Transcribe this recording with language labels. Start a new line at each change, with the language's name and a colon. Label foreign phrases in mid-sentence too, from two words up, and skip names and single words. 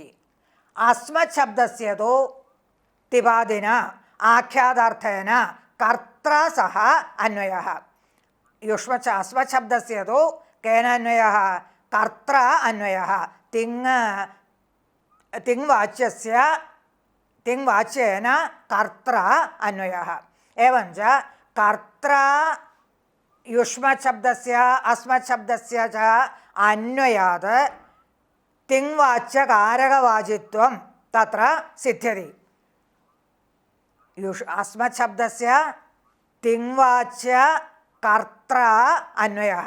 Sanskrit: അസ്മത് ശബ്ദസ്യ തോ തിപാദിന ആഖ്യാതാർത്ഥേന കർത്ര സഹ അന്വയഃ. അസ്മത് ശബ്ദസ്യ തോ കേന അന്വയഃ? കർത്ര അന്വയഃ. തിങ് വാച്യേന കർത്ര അന്വയഃ. एवं च कर्त्रा युष्मत् शब्दस्य अस्मत् शब्दस्य च अन्वयात् तिङ्वाच्यकारकवाचित्वं तत्र सिद्ध्यति. अस्मत् शब्दस्य तिङ्वाच्य कर्त्रा अन्वयः.